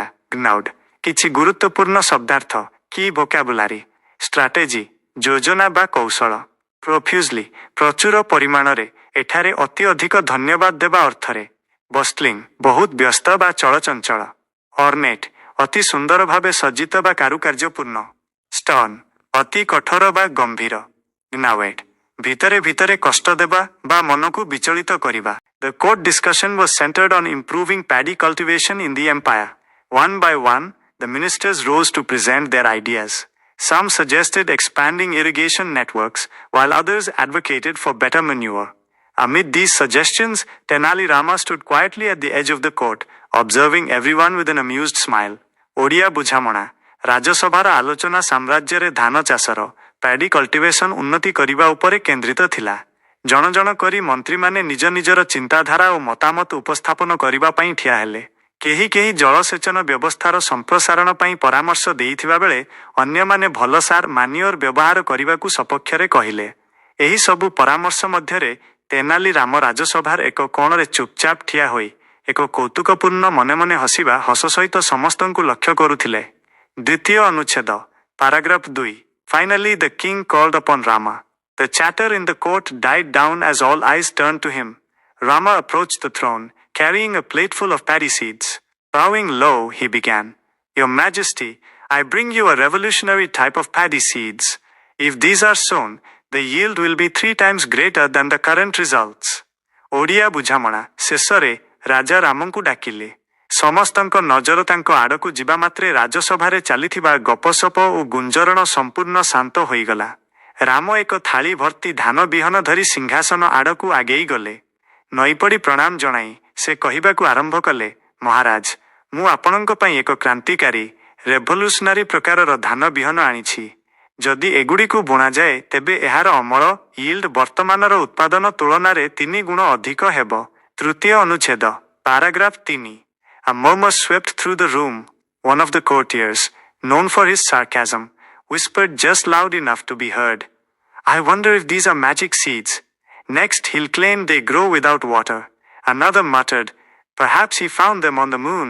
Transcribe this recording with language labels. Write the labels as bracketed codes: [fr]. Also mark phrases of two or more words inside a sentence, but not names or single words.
[or] ଗ୍ନାଉଡ୍ କିଛି ଗୁରୁତ୍ୱପୂର୍ଣ୍ଣ ଶବ୍ଦାର୍ଥ କି ଭୋକାବୁଲାରୀ, ଷ୍ଟ୍ରାଟେଜି ଯୋଜନା ବା କୌଶଳ, ପ୍ରଫ୍ୟୁଜଲି ପ୍ରଚୁର ପରିମାଣରେ, ଏଠାରେ ଅତି ଅଧିକ ଧନ୍ୟବାଦ ଦେବା ଅର୍ଥରେ, ବଷ୍ଟଲିଂ ବହୁତ ବ୍ୟସ୍ତ ବା ଚଳଚଞ୍ଚଳ, ଅର୍ନେଟ୍ ଅତି ସୁନ୍ଦର ଭାବେ ସଜ୍ଜିତ ବା କାରୁକାର୍ଯ୍ୟପୂର୍ଣ୍ଣ। ଷ୍ଟର୍ନ ଅତି କଠୋର ବା ଗମ୍ଭୀର। ଗ୍ନାୱେଟ୍ ଭିତରେ ଭିତରେ କଷ୍ଟ ଦେବା ବା ମନକୁ ବିଚଳିତ କରିବା। [en] The court discussion was centered on improving paddy cultivation in the empire. One by one, the ministers rose to present their ideas. Some suggested expanding irrigation networks, while others advocated for better manure. Amid these suggestions, Tenali Rama stood quietly at the edge of the court, observing everyone with an amused smile. [or] ଓଡ଼ିଆ ବୁଝାମଣା ରାଜସଭାର ଆଲୋଚନା ସାମ୍ରାଜ୍ୟରେ ଧାନ ଚାଷର [en] paddy cultivation [or] ଉନ୍ନତି କରିବା ଉପରେ କେନ୍ଦ୍ରିତ ଥିଲା। ଜଣ ଜଣ କରି ମନ୍ତ୍ରୀମାନେ ନିଜ ନିଜର ଚିନ୍ତାଧାରା ଓ ମତାମତ ଉପସ୍ଥାପନ କରିବା ପାଇଁ ଠିଆ ହେଲେ। କେହି କେହି ଜଳସେଚନ ବ୍ୟବସ୍ଥାର ସମ୍ପ୍ରସାରଣ ପାଇଁ ପରାମର୍ଶ ଦେଇଥିବା ବେଳେ ଅନ୍ୟମାନେ ଭଲ ସାର ମାନିଓର ବ୍ୟବହାର କରିବାକୁ ସପକ୍ଷରେ କହିଲେ। ଏହି ସବୁ ପରାମର୍ଶ ମଧ୍ୟରେ ତେନାଲି ରାମ ରାଜସଭାର ଏକ କୋଣରେ ଚୁପଚାପ ଠିଆ ହୋଇ ଏକ କୌତୁକପୂର୍ଣ୍ଣ ମନେ ମନେ ହସିବା ହସ ସହିତ ସମସ୍ତଙ୍କୁ ଲକ୍ଷ୍ୟ କରୁଥିଲେ। ଦ୍ୱିତୀୟ ଅନୁଚ୍ଛେଦ ପାରାଗ୍ରାଫ [en] 2 Finally the king called upon Rama. The chatter in the court died down as all eyes turned to him. Rama approached the throne, carrying a plateful of paddy seeds. Bowing low, he began, Your Majesty, I bring you a revolutionary type of paddy seeds. If these are sown, the yield will be 3 times greater than the current results. [or] ଓଡ଼ିଆ ବୁଝାମଣା ଶେଷରେ ରାଜା ରାମଙ୍କୁ ଡାକିଲେ। ସମସ୍ତଙ୍କ ନଜର ତାଙ୍କ ଆଡ଼କୁ ଯିବା ମାତ୍ରେ ରାଜସଭାରେ ଚାଲିଥିବା ଗପସପ ଓ ଗୁଞ୍ଜରଣ ସମ୍ପୂର୍ଣ୍ଣ ଶାନ୍ତ ହୋଇଗଲା। ରାମ ଏକ ଥାଳି ଭର୍ତ୍ତି ଧାନ ବିହନ ଧରି ସିଂହାସନ ଆଡ଼କୁ ଆଗେଇ ଗଲେ। ନଇପଡ଼ି ପ୍ରଣାମ ଜଣାଇ ସେ କହିବାକୁ ଆରମ୍ଭ କଲେ, ମହାରାଜ, ମୁଁ ଆପଣଙ୍କ ପାଇଁ ଏକ କ୍ରାନ୍ତିକାରୀ ରେଭଲ୍ୟୁସନାରୀ ପ୍ରକାରର ଧାନ ବିହନ ଆଣିଛି। ଯଦି ଏଗୁଡ଼ିକୁ ବୁଣାଯାଏ ତେବେ ଏହାର ଅମଳ yield ବର୍ତ୍ତମାନର ଉତ୍ପାଦନ ତୁଳନାରେ 3 ଗୁଣ ଅଧିକ ହେବ। ତୃତୀୟ ଅନୁଚ୍ଛେଦ ପାରାଗ୍ରାଫ [en] 3 A murmur swept through the room. One of the courtiers, known for his sarcasm, whispered just loud enough to be heard, I wonder if these are magic seeds. Next, he'll claim they grow without water. Another muttered, perhaps he found them on the moon.